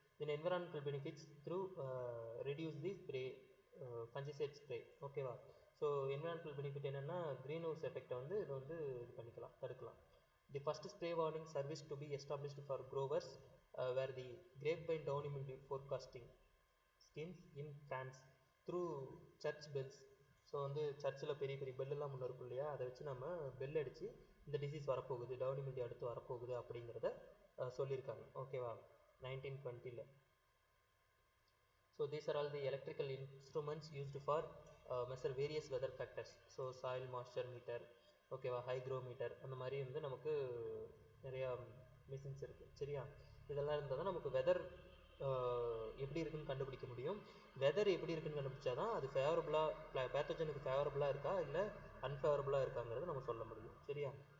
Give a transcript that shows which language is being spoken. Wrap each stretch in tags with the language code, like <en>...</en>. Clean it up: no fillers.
<en>Then environmental benefits through reduce the fungicide spray, ஓகேவா.</en> <ta>So environmental benefit என்னென்னா green house எஃபெக்டை வந்து இது வந்து இது பண்ணிக்கலாம், தடுக்கலாம்.</ta> <en>The first spray warning service to be established for growers were the grapevine downy mildew forecasting schemes in France through church bells.</en> <ta>So வந்து சர்ச்சில் பெரிய பெரிய பெல்லெல்லாம் முன்னே இருக்கும் இல்லையா, அதை வச்சு நம்ம பெல் அடித்து இந்த டிசீஸ் வரப்போகுது, டவுனி மில்டியூ அடுத்து வரப்போகுது அப்படிங்கிறத சொல்லியிருக்காங்க, ஓகேவா, 1920.</ta> <en>So these are all the electrical instruments used for measure various weather factors. So soil moisture meter,</en> <ta>ஓகேவா, ஹைக்ரோமீட்டர், அந்த மாதிரி வந்து நமக்கு நிறையா மிஷின்ஸ் இருக்குது, சரியா. இதெல்லாம் இருந்தால் தான் நமக்கு வெதர் எப்படி இருக்குன்னு கண்டுபிடிக்க முடியும். வெதர் எப்படி இருக்குன்னு கண்டுபிடிச்சா தான் அது ஃபேவரபுளாக, பேத்தோஜனுக்கு ஃபேவரபுளாக இருக்கா இல்லை அன்ஃபேவரபுளாக இருக்காங்கிறத நம்ம சொல்ல முடியும், சரியா.</ta>